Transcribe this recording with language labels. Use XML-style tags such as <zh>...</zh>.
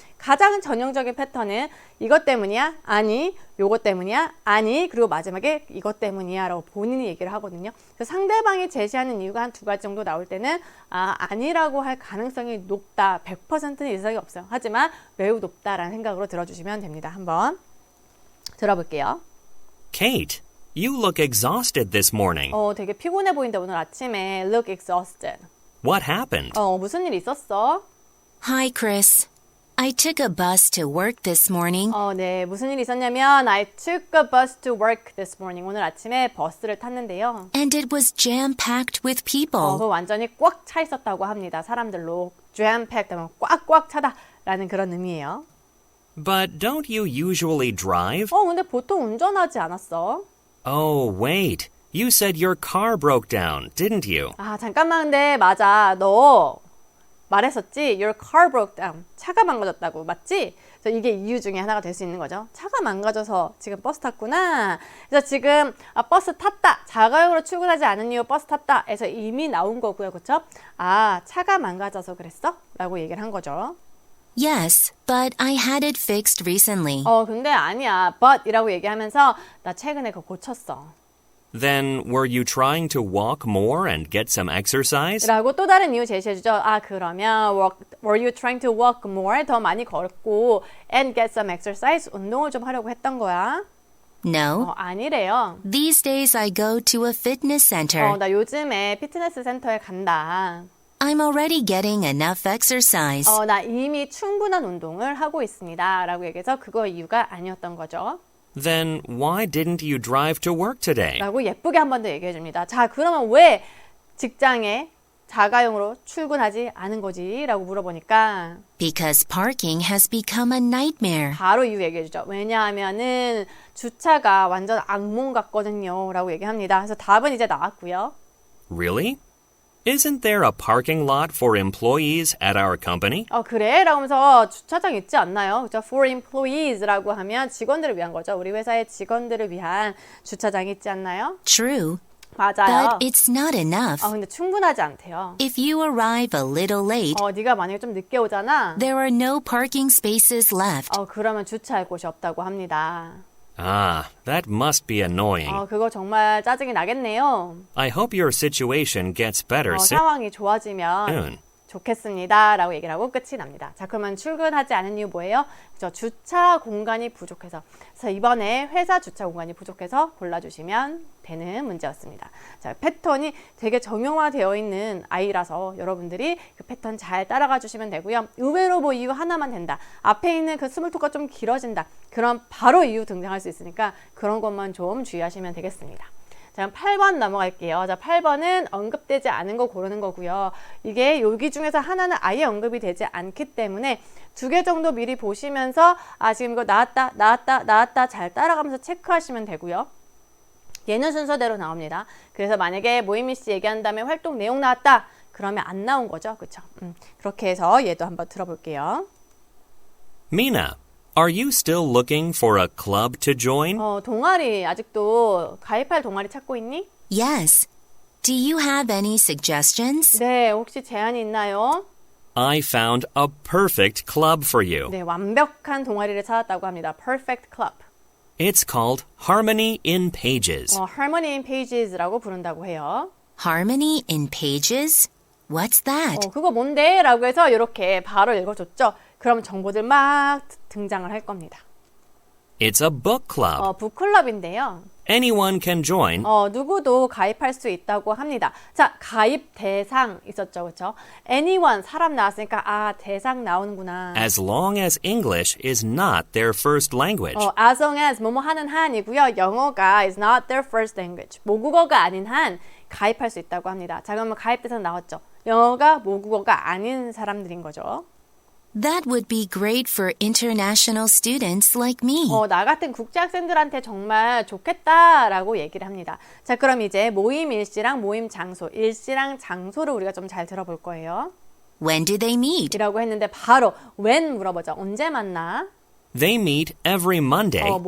<ko>가장 전형적인 패턴은 이것 때문이야? 아니. 요것 때문이야? 아니. 그리고 마지막에 이것 때문이야 라고 본인이 얘기를 하거든요. 그래서 상대방이 제시하는 이유가 한 2가지 정도 나올 때는 아니라고 할 가능성이 높다. 100%는 이상이 없어요. 하지만 매우 높다라는 생각으로 들어주시면 됩니다. 한번 들어볼게요.</ko> <en>Kate, you look exhausted this morning.</en> <ko>되게 피곤해 보인다. 오늘 아침에</ko> <en>look exhausted. What happened?</en> <ko>무슨 일 있었어?</ko> <en>Hi, Chris. I took a bus to work this morning.</en> <ko>네, 무슨 일이 있었냐면</ko> <en>I took a bus to work this morning.</en> <ko>오늘 아침에 버스를 탔는데요.</ko> <en>And it was jam-packed with people.</en> <ko>그거 완전히 꽉 차 있었다고 합니다. 사람들로 jam-packed 하면 꽉꽉 차다라는 그런 의미예요.</ko> <en>But don't you usually drive?</en> <ko>근데 보통 운전하지 않았어?</ko> <en>Oh, wait. You said your car broke down, didn't you?</en> <ko>잠깐만. 근데 맞아. 너 말했었지?</ko> <en>Your car broke down.</en> <ko>차가 망가졌다고. 맞지? 그래서 이게 이유 중에 하나가 될 수 있는 거죠. 차가 망가져서 지금 버스 탔구나. 그래서 지금 버스 탔다. 자가용으로 출근하지 않은 이유 버스 탔다. 해서 이미 나온 거고요. 그렇죠? 차가 망가져서 그랬어? 라고 얘기를 한 거죠.</ko> <en>Yes, but I had it fixed recently.</en> <ko>근데 아니야. but 이라고 얘기하면서 나 최근에 그거 고쳤어.</ko> <en>Then were you trying to walk more and get some exercise?</en> <ko>라고 또 다른 이유 제시해주죠. 그러면</ko> <en>were you trying to walk more?</en> <ko>더 많이 걷고</ko> <en>and get some exercise?</en> <ko>운동을 좀 하려고 했던 거야?</ko> <en>No.</en> <ko>아니래요.</ko> <en>These days I go to a fitness center.</en> <ko>나 요즘에 피트니스 센터에 간다.</ko> <en>I'm already getting enough exercise.</en> <ko>나 이미 충분한 운동을 하고 있습니다. 라고 얘기해서 그거 이유가 아니었던 거죠.</ko> <en>Then why didn't you drive to work today?</en> <ko>라고 예쁘게 한 번 더 얘기해 줍니다. 자, 그러면 왜 직장에 자가용으로 출근하지 않은 거지? 라고 물어보니까</ko> <en>Because parking has become a nightmare.</en> <ko>바로 이유 얘기해 주죠. 왜냐하면은 주차가 완전 악몽 같거든요. 라고 얘기합니다. 그래서 답은 이제 나왔고요.</ko> <en>Really? Isn't there a parking lot for employees at our company?</en> <ko>그래? 라고 하면서 주차장 있지 않나요? 그죠? For employees라고 하면 직원들을 위한 거죠. 우리 회사의 직원들을 위한 주차장이 있지 않나요?</ko> <en>True,</en> <ko>맞아요.</ko> <en>but it's not enough.</en> <ko>근데 충분하지 않대요.</ko> <en>If you arrive a little late,</en> <ko>네가 만약에 좀 늦게 오잖아.</ko> <en>there are no parking spaces left.</en> <ko>그러면 주차할 곳이 없다고 합니다.</ko> <en>That must be annoying.</en> <ko>그거 정말 짜증이 나겠네요.</ko> <en>I hope your situation gets better</en> <ko>상황이 좋아지면</ko> <en>soon.</en> <ko>좋겠습니다. 라고 얘기를 하고 끝이 납니다. 자, 그러면 출근하지 않은 이유 뭐예요? 그죠? 주차 공간이 부족해서. 그래서 이번에 회사 주차 공간이 부족해서 골라주시면 되는 문제였습니다. 자, 패턴이 되게 정형화되어 있는 아이라서 여러분들이 그 패턴 잘 따라가 주시면 되고요. 의외로 뭐 이유 하나만 된다. 앞에 있는 그 스몰토크가 좀 길어진다. 그럼 바로 이유 등장할 수 있으니까 그런 것만 좀 주의하시면 되겠습니다. 자, 8번 넘어갈게요. 자, 8번은 언급되지 않은 거 고르는 거고요. 이게 여기 중에서 하나는 아예 언급이 되지 않기 때문에 2개 정도 미리 보시면서 지금 이거 나왔다 잘 따라가면서 체크하시면 되고요. 얘는 순서대로 나옵니다. 그래서 만약에 모이미 씨 얘기한 다음에 활동 내용 나왔다. 그러면 안 나온 거죠. 그렇죠? 그렇게 해서 얘도 한번 들어볼게요.</ko> <en>Mina, are you still looking for a club to join?</en> <ko>동아리 아직도 가입할 동아리 찾고 있니?</ko> <en>Yes. Do you have any suggestions?</en> <ko>네, 혹시 제안이 있나요?</ko> <en>I found a perfect club for you.</en> <ko>네, 완벽한 동아리를 찾았다고 합니다.</ko> <en>Perfect Club. It's called Harmony in Pages.</en> <ko>Harmony in Pages라고 부른다고 해요.</ko> <en>Harmony in Pages? What's that?</en> <ko>그거 뭔데? 라고 해서 이렇게 바로 읽어줬죠. 그럼 정보들 막 등장을 할 겁니다.</ko> <en>It's a book club.</en> <ko>북클럽인데요.</ko> <en>Anyone can join</en> <ko>누구도 가입할 수 있다고 합니다. 자, 가입 대상 있었죠. 그렇죠? Anyone, 사람 나왔으니까 대상 나오는구나.</ko> <en>as long as English is not their first language.</en> <ko>As long as 뭐뭐 하는 한이고요. 영어가</ko> <en>is not their first language.</en> <ko>모국어가 아닌 한 가입할 수 있다고 합니다. 자, 그러면 가입 대상 나왔죠. 영어가 모국어가 아닌 사람들인 거죠. That would be great for international students like me. 나 같은 국제 학생들한테 정말 좋겠다라고 얘기를 합니다. 자, 그럼 이제 모임 일시랑 모임 장소, 일시랑 장소를 우리가 좀 잘 들어볼 거예요.</ko> <en>When do they meet?</en> <ko>이라고 했는데 바로 when 물어보죠. 언제 만나?</ko> <en>They meet every Monday</en>